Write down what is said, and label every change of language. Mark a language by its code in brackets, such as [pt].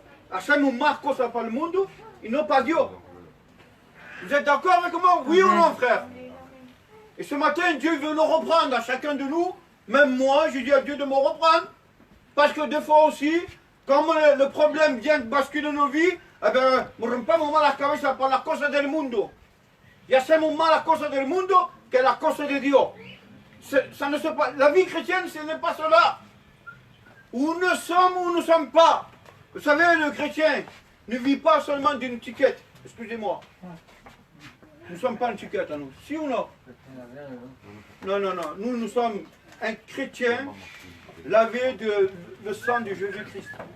[es] Hacemos más cosas para el mundo y no para Dios. [fr] Vous êtes d'accord avec moi? Oui ou non, frère? Et ce matin, Dieu veut nous reprendre à chacun de nous. Même moi, je dis à Dieu de me reprendre. Parce que des fois aussi, quand le problème vient de basculer nos vies, eh bien, nous [es] rompemos mal la cabeza por las cosas del mundo. Y hacemos más las cosas del mundo que las cosas de Dios. [fr] Ça ne se passe. La vie chrétienne, ce n'est pas cela. Où nous sommes ou nous ne sommes pas. Vous savez, le chrétien ne vit pas seulement d'une étiquette. Excusez-moi. Nous ne sommes pas une étiquette à nous. Si ou non? Non, non, non. Nous sommes un chrétien lavé de le sang de Jésus-Christ.